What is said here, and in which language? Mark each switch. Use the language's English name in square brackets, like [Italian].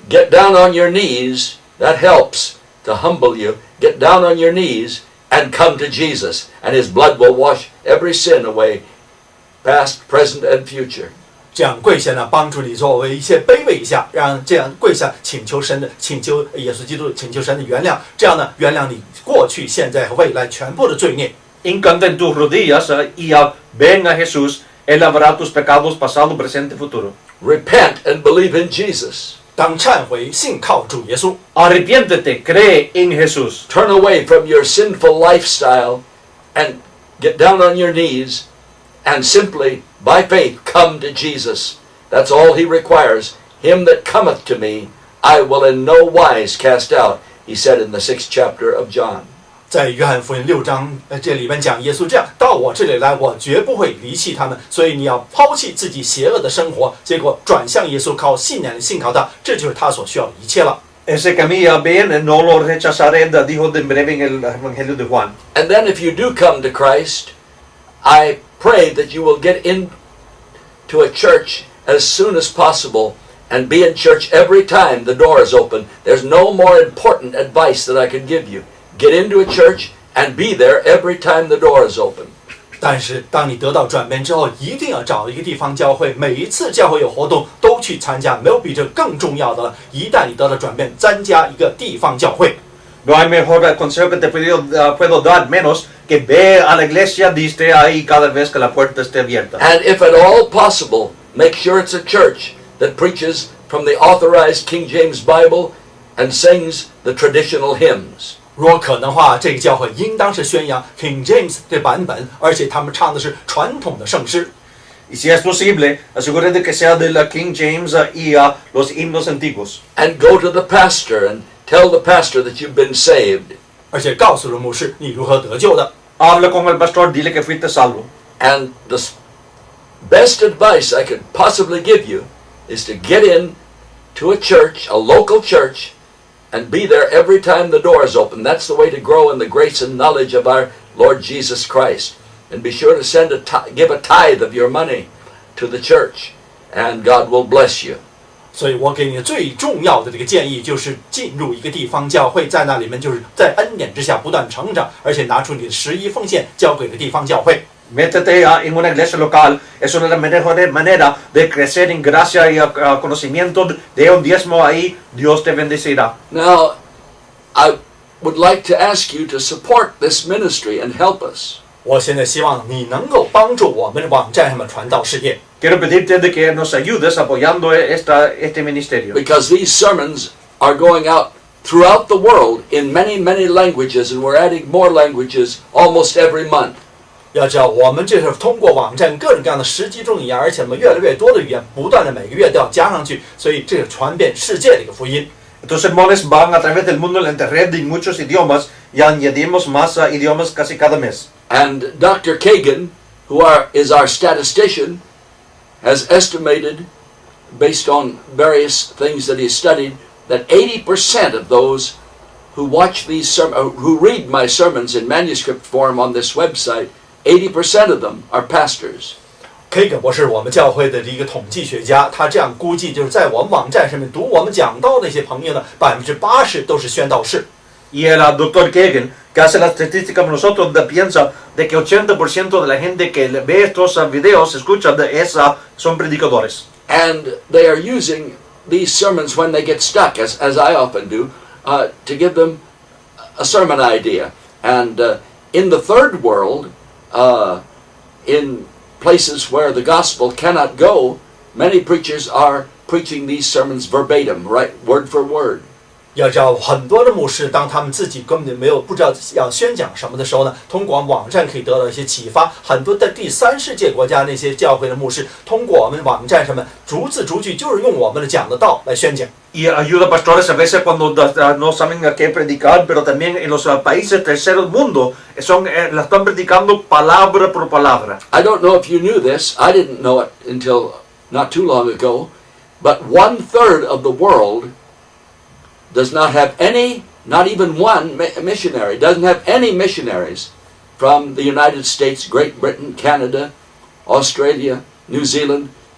[English] Get down on your knees. That helps to humble you. Get down on your knees and come to Jesus, and His blood will wash every sin away, past, present, and future. [Chinese] 这样跪下呢，帮助你作为一些卑微一下，让这样跪下请求耶稣基督，请求神的原谅，这样呢，原谅你过去、现在和未来全部的罪孽。 [Spanish] Hincante en tus rodillas y ven a Jesús. Él lavará tus pecados pasado, presente, futuro. [English] Repent and believe in Jesus. [Chinese] 当忏悔、信靠主耶稣， [Spanish] Arrepiéntete, cree en Jesús. [English] Turn away from your sinful lifestyle and get down on your knees and simply, by faith, come to Jesus. That's all He requires. Him that cometh to me, I will in no wise cast out, He said in the 6th chapter of John. [Chinese] 在约翰福音6章这里面讲，耶稣这样到我这里来，我绝不会离弃他们。所以你要抛弃自己邪恶的生活，结果转向耶稣，靠信仰信靠他，这就是他所需要的一切了。 [Spanish] Ese camino bien, no lo rechazaré, dijo en breve en el Evangelio de Juan. [English] And then if you do come to Christ, I pray that you will get into a church as soon as possible and be in church every time the door is open. There's no more important advice that I could give you. Get into a church and be there every time the door is open. [Chinese] 但是当你得到转变之后，一定要找一个地方教会，每一次教会有活动都去参加，没有比这更重要的了。一旦你得到转变，参加一个地方教会。 [Spanish] No hay mejor consejo que te puedo dar menos que ve a la iglesia y esté ahí cada vez que la puerta esté abierta. [English] And if at all possible, make sure it's a church that preaches from the authorized King James Bible and sings the traditional hymns. [Chinese] 如果可能的话，这个教会应当是宣扬 King James 这版本，而且他们唱的是传统的圣诗。 [Spanish] Y si es posible, asegúrate que sea de la King James y los himnos antiguos. [English] And go to the pastor and tell the pastor that you've been saved. [Chinese] 而且告诉了牧师你如何得救的。 [Spanish] Habla con el pastor, dile que fuiste salvo. [English] And the best advice I could possibly give you is to get in to a church, a local church, and be there every time the door is open. That's the way to grow in the grace and knowledge of our Lord Jesus Christ. And be sure to give a tithe of your money to the church, and God will bless you. [Chinese] 所以我给你最重要的这个建议就是进入一个地方教会，在那里面就是在恩典之下不断成长，而且拿出你的11奉献交给这个地方教会。 [Spanish] Métete en una iglesia local, es una de las mejores maneras de crecer en gracia y conocimiento de un diezmo ahí, Dios te bendecirá. [English] Now, I would like to ask you to support this ministry and help us. [Chinese] 我现在希望你能够帮助我们的网站上面传道事业。 [Spanish] Quiero pedirte de que nos ayudes apoyando este ministerio. [English] Because these sermons are going out throughout the world in many, many languages, and we're adding more languages almost every month. [Chinese] 要知道，我们这是通过网站各种各样的10几种语言，而且我们越来越多的语言，不断的每个月都要加上去，所以这是传遍世界的一个福音。 [Spanish] Estos sermones van a través del mundo en la internet en muchos idiomas y añadimos más idiomas casi cada mes. [English] And Dr. Kagan, is our statistician, has estimated, based on various things that he's studied, that 80% of those who watch who read my sermons in manuscript form on this website, 80% of them are pastors. [Chinese] Kagan 博士，我们教会的一个统计学家，他这样估计，就是在我们网站上面读我们讲道的那些朋友呢，80%都是宣道士。 [Spanish] Y el doctor Kagan, que hace la estadística con nosotros, piensa de que 80% de la gente que ve estos videos, escucha, son predicadores. [English] And they are using these sermons when they get stuck, as I often do, to give them a sermon idea. And in the third world, in places where the gospel cannot go, many preachers are preaching these sermons verbatim, right, word for word. [Chinese] 要知道，很多的牧师，当他们自己根本不知道要宣讲什么的时候呢，通过网站可以得到一些启发。很多在第三世界国家那些教会的牧师，通过我们网站上面逐字逐句，就是用我们的讲的道来宣讲。 [Spanish] Y ayuda a pastores a veces cuando no saben a qué predicar, pero también en los países terceros mundo la están predicando palabra por palabra. [English] I don't know if you knew this. I didn't know it until not too long ago. But 1/3 of the world does not have any, not even one missionary, doesn't have any missionaries from the United States, Great Britain, Canada, Australia, New Zealand.